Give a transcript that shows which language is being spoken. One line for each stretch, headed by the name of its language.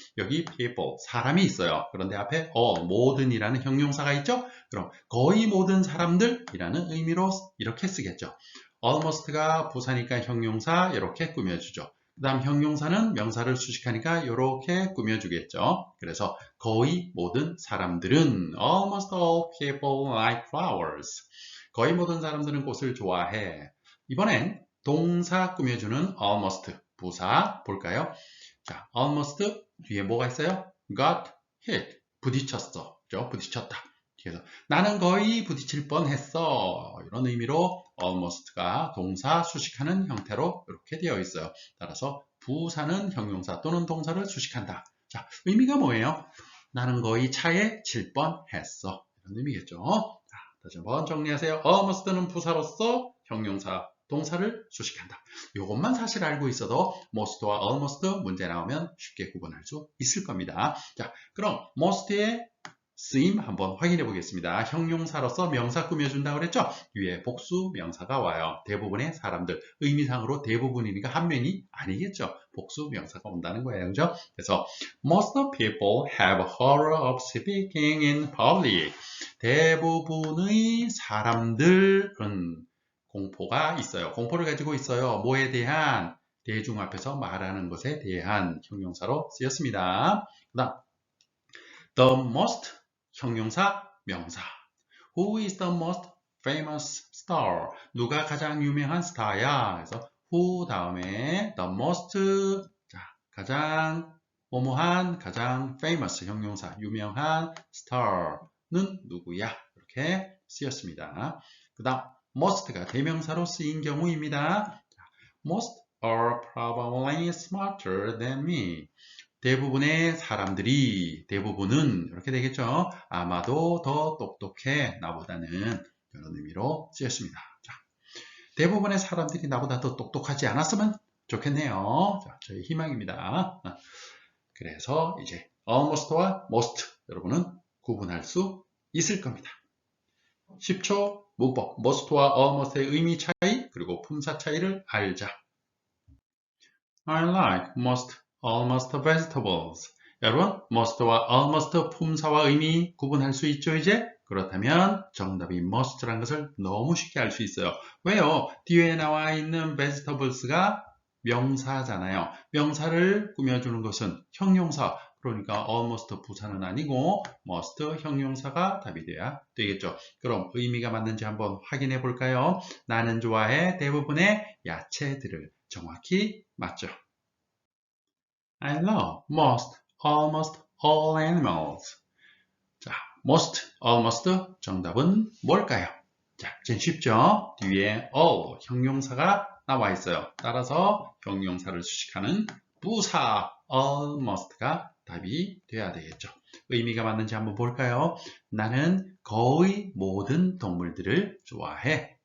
Korean: 여기 people, 사람이 있어요. 그런데 앞에 all, 모든이라는 형용사가 있죠? 그럼 거의 모든 사람들이라는 의미로 이렇게 쓰겠죠. almost가 부사니까 형용사 이렇게 꾸며주죠. 그 다음 형용사는 명사를 수식하니까 이렇게 꾸며주겠죠. 그래서 거의 모든 사람들은
English: almost all people like flowers.
Korean: 거의 모든 사람들은 꽃을 좋아해. 이번엔 동사 꾸며주는 almost 부사 볼까요? 자, almost 뒤에 뭐가 있어요?
English: got hit.
Korean: 부딪혔어. 그죠? 부딪혔다. 그래서 나는 거의 부딪힐 뻔했어. 이런 의미로 almost가 동사 수식하는 형태로 이렇게 되어 있어요. 따라서 부사는 형용사 또는 동사를 수식한다. 자, 의미가 뭐예요? 나는 거의 차에 칠 뻔했어. 이런 의미겠죠. 자, 다시 한번 정리하세요. almost는 부사로서 형용사, 동사를 수식한다. 이것만 사실 알고 있어도 most와 almost 문제 나오면 쉽게 구분할 수 있을 겁니다. 자, 그럼 most의 쓰임 한번 확인해 보겠습니다. 형용사로서 명사 꾸며준다고 그랬죠? 위에 복수 명사가 와요. 대부분의 사람들, 의미상으로 대부분이니까 한 명이 아니겠죠? 복수 명사가 온다는 거예요. 그죠? 그래서
English: most people have horror of speaking in public.
Korean: 대부분의 사람들은 공포가 있어요. 공포를 가지고 있어요. 뭐에 대한? 대중 앞에서 말하는 것에 대한 형용사로 쓰였습니다. 그 다음 the most 형용사, 명사.
English: Who is the most famous star?
Korean: 누가 가장 유명한 스타야? 그래서 who 다음에 the most, 자, 가장 뭐뭐한, 가장 famous 형용사, 유명한 star는 누구야? 이렇게 쓰였습니다. 그 다음 most가 대명사로 쓰인 경우입니다.
English: Most are probably smarter than me.
Korean: 대부분의 사람들이, 대부분은 이렇게 되겠죠. 아마도 더 똑똑해, 나보다는. 이런 의미로 쓰였습니다. 자, 대부분의 사람들이 나보다 더 똑똑하지 않았으면 좋겠네요. 자, 저희 희망입니다. 그래서 이제 almost와 most 여러분은 구분할 수 있을 겁니다. 10초 문법, most와 almost의 의미 차이, 그리고 그리고 품사 차이를 알자.
English: I like most, almost vegetables.
Korean: 여러분, most와 almost 품사와 의미 구분할 수 있죠, 이제? 그렇다면 정답이 must라는 것을 너무 쉽게 알 수 있어요. 왜요? 뒤에 나와 있는 vegetables가 명사잖아요. 명사를 꾸며주는 것은 형용사, 그러니까 almost 부사는 아니고 must 형용사가 답이 돼야 되겠죠. 그럼 의미가 맞는지 한번 확인해 볼까요? 나는 좋아해 대부분의 야채들을. 정확히 맞죠.
English: I love most, almost all animals.
Korean: 자, most, almost 정답은 뭘까요? 자, 제일 쉽죠? 뒤에 all 형용사가 나와 있어요. 따라서 형용사를 수식하는 부사 almost가 답이 돼야 되겠죠. 의미가 맞는지 한번 볼까요? 나는 거의 모든 동물들을 좋아해.